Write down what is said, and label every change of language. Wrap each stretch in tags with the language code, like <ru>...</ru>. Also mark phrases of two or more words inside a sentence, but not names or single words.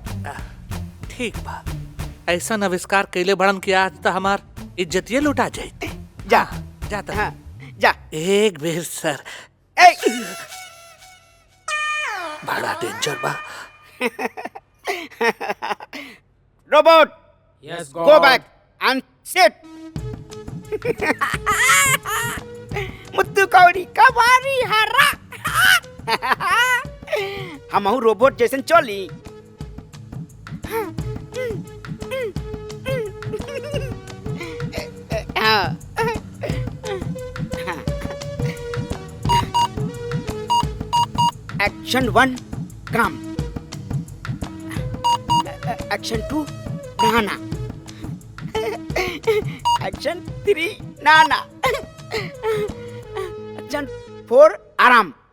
<bho>ठीक बा, ऐसा आविष्कार कैले बड़न कि आज तो हमार इज्जतिये लुटा जाए। जा जाता। हाँ, जा। एक बेर सर। बड़ा डेंजर बा। रोबोट, यस</bho> <en>go back and sit.</en> <bho>मुत्तू कौड़ी कबारी हरा। हमहू रोबोट जैसन चली। एक्शन 1 काम, एक्शन 2 नहाना, एक्शन 3 नहाना, एक्शन 4 आराम।</bho>